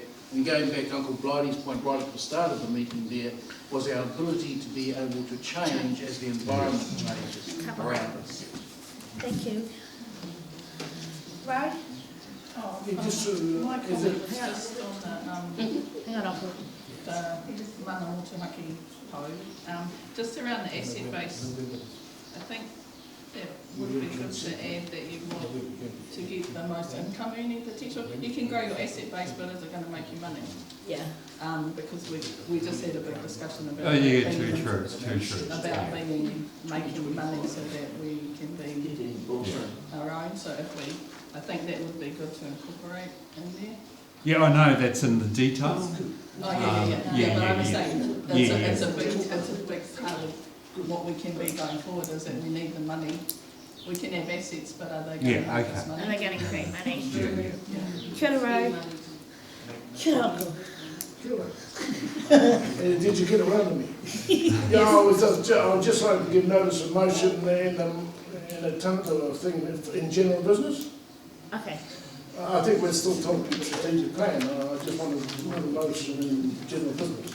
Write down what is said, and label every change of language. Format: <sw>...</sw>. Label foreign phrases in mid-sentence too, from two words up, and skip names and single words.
<en>And going back to Uncle Blighty's point right at the start of the meeting there, was our ability to be able to change as the environment changes around us. Thank you. Right? Oh, just on Hang on, Uncle. the Ngamotu haki hau, just around the asset base, I think that would be good to add that you want to get the most income earning potential. You can grow your asset base, but is it going to make you money? Yeah. Because we just had a big discussion about Oh yeah, being- too true. about making money so that we can be our own. So I think that would be good to incorporate in there. Yeah, I know that's in the details. Oh yeah, but I'm saying it's a big part of what we can be going forward is that we need the money. We can have assets, but are they going to make us money? Are they going to create money? Yeah.</en> <mi>Kia ora, Ro. Kia ora,</mi> <en>Uncle. Did you get around to me? Yeah, I would just like to give notice of motion and a tentative thing in general business. Okay. I think we're still talking strategic plan. I just want to move a motion in general business.</en>